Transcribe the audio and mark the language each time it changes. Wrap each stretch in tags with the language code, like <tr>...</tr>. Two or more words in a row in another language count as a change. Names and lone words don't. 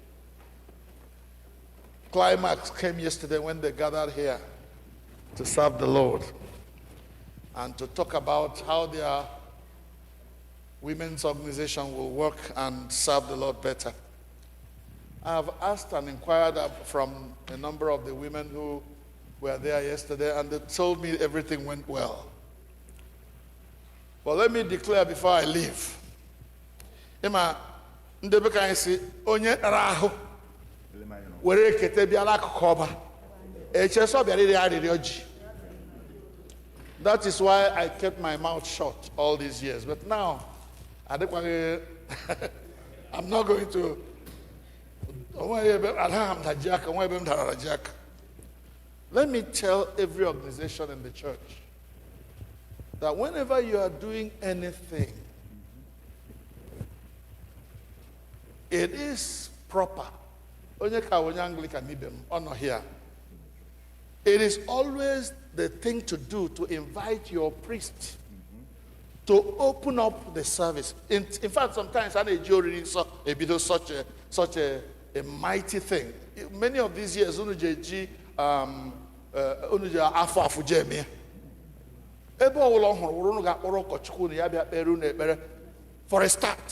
<en>climax came yesterday when they gathered here to serve the Lord and to talk about how their women's organization will work and serve the Lord better. I have asked and inquired from a number of the women who were there yesterday, and they told me everything went well. But let me declare before I leave.</en> <ig>Ima ndebe ka anyị si onye tara ahụ were ekete bịa n'akụkụ ọba echeso bịara iri arịrịọ ji.</ig> <en>That is why I kept my mouth shut all these years. But now, I'm not going to. Let me tell every organization in the church that whenever you are doing anything, it is proper</en> <ig>onye ka onye Anglican ibe m, ọ nọ</ig> <en>here. It is always the thing to do to invite your priest to open up the service. In fact, sometimes I need you such a mighty thing. Many of these years, for a start.</en>